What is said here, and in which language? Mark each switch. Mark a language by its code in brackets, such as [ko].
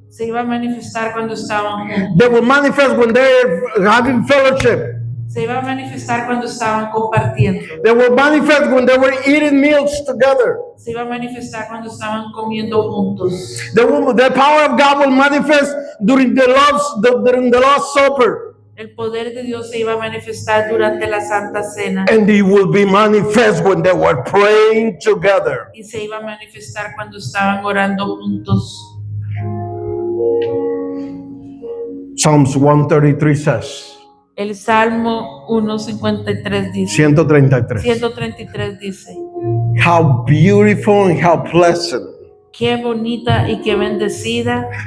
[es] Se iba a manifestar cuando estaban juntos. [en] They will manifest when they're having fellowship. [es] Se iba a manifestar cuando estaban compartiendo. [en] They will manifest when they were eating meals together. [es] Se iba a manifestar cuando estaban comiendo juntos. [en] The power of God will manifest during the Lord's Supper. [es] El poder de Dios se iba a manifestar durante la Santa Cena [en] And it will be manifest when they were praying together. [es] y se iba a manifestar cuando estaban orando juntos. [en] Psalms 133 says, [es] El Salmo 153 dice, [en] 133. [es] 133 dice, [en] How beautiful and how pleasant [es] qué bonita y qué bendecida